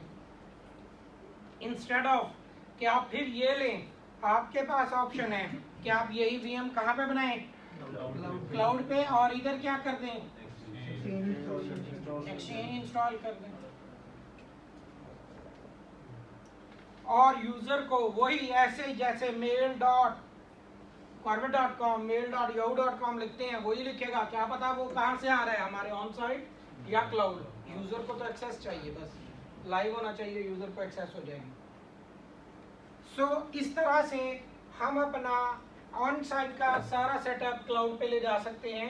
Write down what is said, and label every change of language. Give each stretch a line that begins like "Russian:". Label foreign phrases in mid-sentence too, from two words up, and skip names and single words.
English: instead of
Hindi: कि आप फिर ये लें, आपके पास ऑप्शन है कि आप यही वीएम कहाँ पे बनाएं? क्लाउड पे, और इधर क्या कर दें? एक्सचेंज इंस्टॉल कर दें। और यूजर को वही ऐसे जैसे mail.corvette.com, mail.yahoo.com लिखते हैं वही लिखेगा। क्या पता वो कहाँ से आ रहा है, हमारे
English: on site
Hindi: या क्लाउड। यूजर को तो एक्सेस चाहिए, बस लाइव होना चाहिए, यूजर को एक्सेस हो जाएगी। इस तरह से हम अपना
English: on site
Hindi: का सारा सेटअप क्लाउड पे ले जा सकते हैं।